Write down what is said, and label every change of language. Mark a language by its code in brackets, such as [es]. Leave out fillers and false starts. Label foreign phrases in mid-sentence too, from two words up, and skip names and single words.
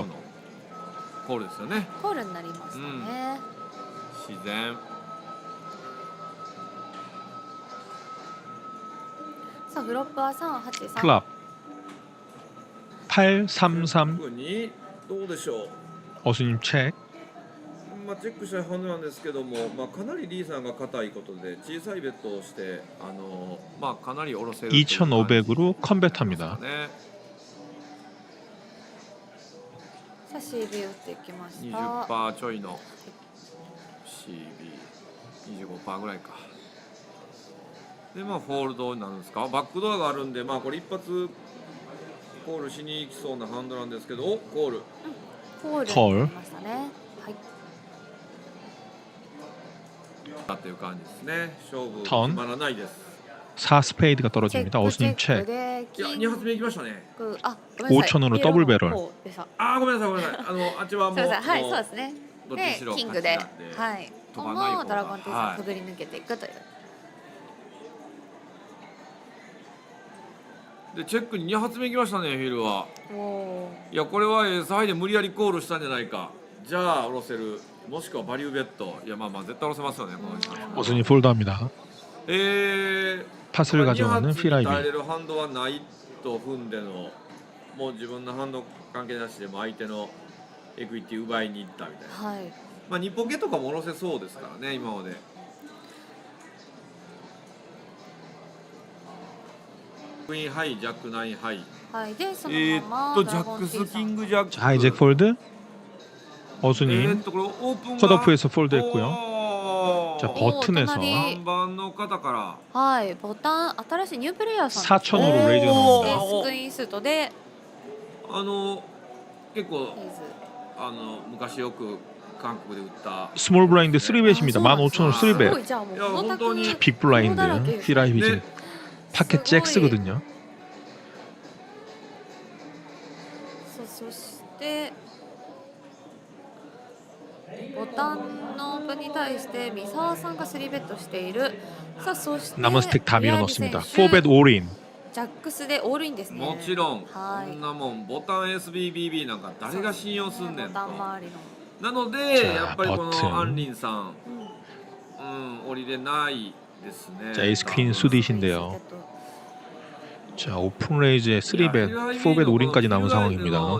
[ja] コールですよねコールになりましたね、自然さあフロップは383 [ko] 클럽, 833, [ja] 特にどうでしょう [ko] 어스님 체크, [ja] まあ、チェックしたいはずなんですけども、まあ、かなりリーさんが硬いことで小さいベッドをしてまあ、かなり下ろせる [ko] 2,500으로 컴뱃합니다. [ja] ねさあ CB 打っていきました 20% ちょいの CB25% ぐらいかでまあフォールドになるんですかバックドアがあるんでまあこれ一発コールしに行きそうなハンドなんですけどおコールコールになりましたねはいだっていう感じですね勝負決 [ko] 턴. [ja] まらないです [ko] 4스페이드가 떨어집니다. 어스님 [ja] チェック [ko] 체크, [ja] でいや2発目いきましたねあごめんなさい 5,000으로 더블 배럴. でしたあーごめんなさいごめんなさいあっちはもうすみませんはいもそうですねどっちにしろでキングで勝ちなんではいこ飛ばない方がのドラゴンテイはいさんくぐり抜けていくというでチェックに2発目いきましたねフィルはおいやこれはエースハイで無理やりコールしたんじゃないかじゃあ下ろせるもしくはバリューベッドいやまあまあ絶対下ろせますよねこの人 [ko] 어스님 폴드합니다. 2 팟을 가져가는 [ja] 発に耐え [ko] 필아이비. [ja] れるハンドはないと踏んでのもう自分のハンド関係なしでも相手のエクイティ奪いに行ったみたいなはいまあ日本ゲとかも下ろせそうですからね今までクイーンハイジャックナインハイはいでそのままドジャラゴンテイックスさんキングジャック [ko] 자, 하이잭 폴드, 어스님 [ja] これオープンが [ko] 컷오프에서 폴드 했고요. [ja] おー [ko] 자, 버튼에서 [ja] 隣 3番の方からはいボタン新しいニュープレイヤーさん [ko] 4,000으로 레이즈가 [ja] で [ko] 나옵니다. [ja] スクイーンスートで結構レイズ昔よく韓国で売った [ko] 스몰 블라인드 3배입니다. 15,000으로 [ja] すご [ko] 3배. [ja] いじゃあもういやこの本当に卓 [ko] 빅 블라인드, 필아이비 지금 [ja] ね [ko] 파켓 잭스거든요. [ja] そしてボタンのオープンに対して三沢さんが3ベットしているさあそして [ko] 남은 스택 다 [ja] 宮城 [ko] 밀어넣습니다. [ja] 選手 [ko] 4벳 올인. [ja] ジャックスでオールインですねもちろんはいこんなもんボタン SBBB なんか誰が信用すんねんとボタン周りのなのでじゃあやっぱりこボタンのアンリンさん降りれないですね [ko] 자, 에이스 퀸 수디신데요. 자, 오픈 레이즈에 3벳, 4벳 올인까지 남은 상황입니다.